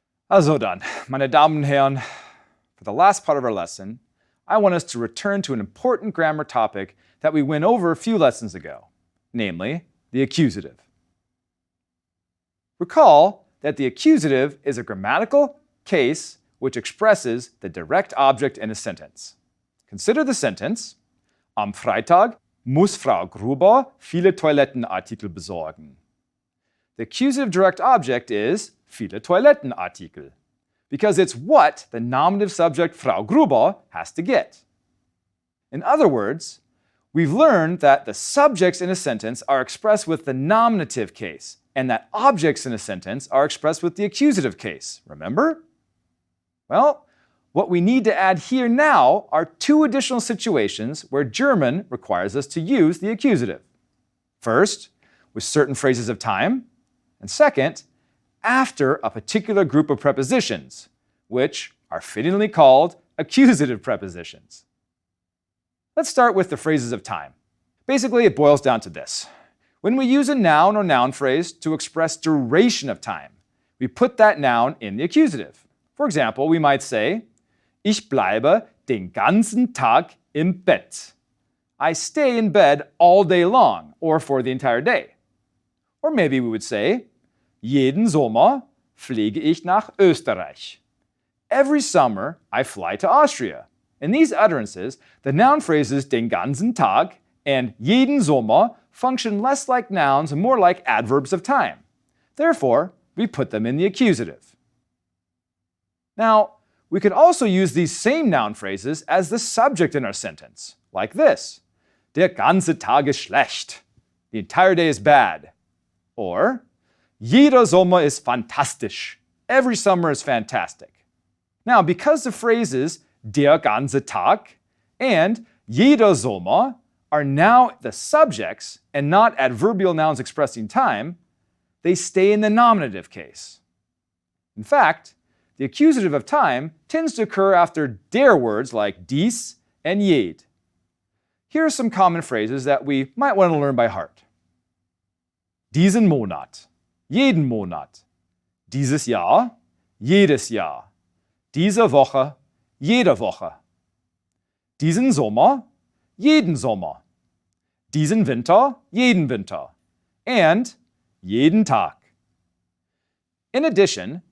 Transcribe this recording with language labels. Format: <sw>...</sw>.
<de>Also dann, meine Damen und Herren,</de> <en>for the last part of our lesson, I want us to return to an important grammar topic that we went over a few lessons ago, namely the accusative. Recall that the accusative is a grammatical case which expresses the direct object in a sentence. Consider the sentence,</en> <de>am Freitag muss Frau Gruber viele Toilettenartikel besorgen.</de> <en>The accusative direct object is viele Toilettenartikel, because it's what the nominative subject Frau Gruber has to get. In other words, we've learned that the subjects in a sentence are expressed with the nominative case, and that objects in a sentence are expressed with the accusative case. Remember? Well, what we need to add here now are 2 additional situations where German requires us to use the accusative. First, with certain phrases of time, and second, after a particular group of prepositions, which are fittingly called accusative prepositions. Let's start with the phrases of time. Basically, it boils down to this. When we use a noun or noun phrase to express duration of time, we put that noun in the accusative. For example, we might say,</en> <de>Ich bleibe den ganzen Tag im Bett.</de> <en>I stay in bed all day long, or for the entire day. Or maybe we would say,</en> <de>Jeden Sommer fliege ich nach Österreich.</de> <en>Every summer, I fly to Austria. In these utterances, the noun phrases den ganzen Tag and jeden Sommer function less like nouns and more like adverbs of time. Therefore, we put them in the accusative. Now, we could also use these same noun phrases as the subject in our sentence, like this.</en> <de>Der ganze Tag ist schlecht.</de> <en>The entire day is bad.</en> <de>Or, Jeder Sommer ist fantastisch.</de> <en>Every summer is fantastic. Now, because the phrases der ganze Tag and jeder Sommer are now the subjects and not adverbial nouns expressing time, they stay in the nominative case. In fact, the accusative of time tends to occur after der words like dies and jed. Here are some common phrases that we might want to learn by heart.</en> <de>Diesen Monat, jeden Monat, dieses Jahr, jedes Jahr, diese Woche, jede Woche, diesen Sommer, jeden Sommer, diesen Winter, jeden Winter, and jeden Tag.</de> <en>In addition,</en>